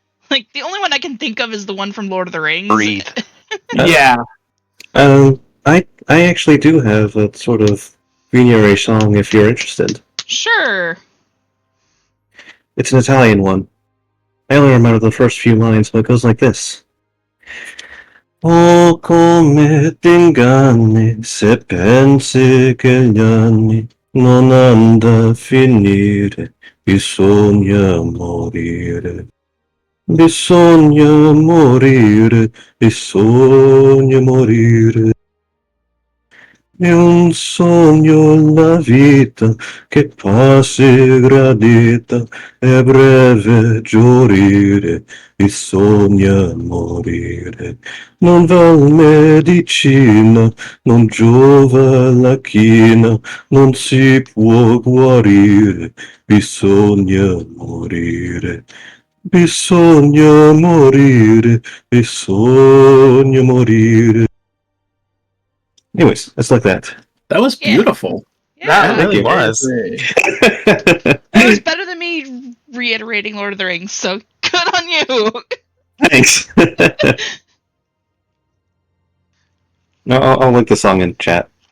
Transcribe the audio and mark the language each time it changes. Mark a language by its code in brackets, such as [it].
[en] Like, the only one I can think of is the one from Lord of the Rings. Breathe. Yeah. I actually do have a sort of funerary song if you're interested. Sure. It's an Italian one. I only remember the first few lines, but it goes like this. [it] Oh, come t'inganni se pensi che gli anni non hanno a finire, bisogna morire. Bisogna morire, bisogna morire. È un sogno la vita che passi gradita, è breve giorire, bisogna morire. Non val medicina, non giova la china, non si può guarire, bisogna morire. Bisogna morire, bisogna morire. [en] Anyways, that's like that. That was beautiful. Yeah. That really was. It was better than me reiterating Lord of the Rings, so good on you. Thanks. No, I'll link the song in chat.